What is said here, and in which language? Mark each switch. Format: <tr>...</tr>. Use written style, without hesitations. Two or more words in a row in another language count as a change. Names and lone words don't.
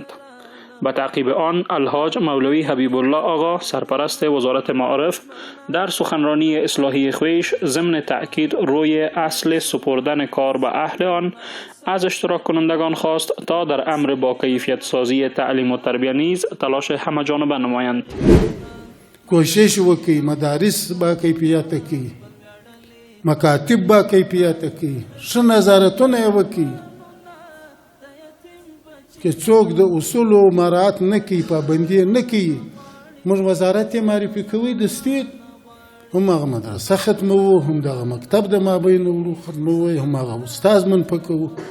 <fa>به تعقیب آن الحاج مولوی حبیب الله آقا سرپرست وزارت معارف در سخنرانی اصلاحی خویش ضمن تأکید روی اصل سپردن کار به اهل آن از اشتراک کنندگان خواست تا در امر با کیفیت سازی تعلیم و تربیت نیز تلاش همه جانبه نمایند.</fa> <ps>کوشش وکړي مدارس با کیفیت کی، مکاتب با کیفیت کی، ښه نظارتونه وکړي که څوک د اصولو مراعات نه کوي، پابندي نه کوي. موږ وزارت یې معرفي کوي د سټیټ، هماغه مدرسه ختموو، همدغه مکتب د مابین وړو ختموو، هماغه استاذ منفکوو.</ps>